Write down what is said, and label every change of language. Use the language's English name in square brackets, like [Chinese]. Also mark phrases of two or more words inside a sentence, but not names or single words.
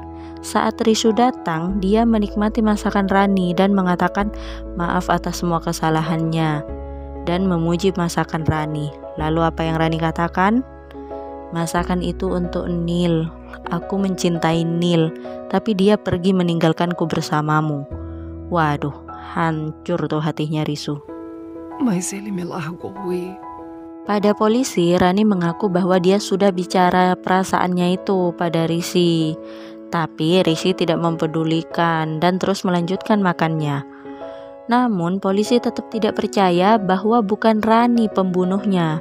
[Indonesian] Saat Risu datang, dia menikmati masakan Rani dan mengatakan maaf atas semua kesalahannya dan memuji masakan Rani. Lalu apa yang Rani katakan? Masakan itu untuk Neil. Aku mencintai Neil, tapi dia pergi meninggalkanku bersamamu. Waduh, hancur tuh hatinya Risu. [Portuguese] Mas ele me largou e... [Indonesian] Pada polisi, Rani mengaku bahwa dia sudah bicara perasaannya itu pada Rishi. Tapi Rishi tidak mempedulikan dan terus melanjutkan makannya. Namun polisi tetap tidak percaya bahwa bukan Rani pembunuhnya.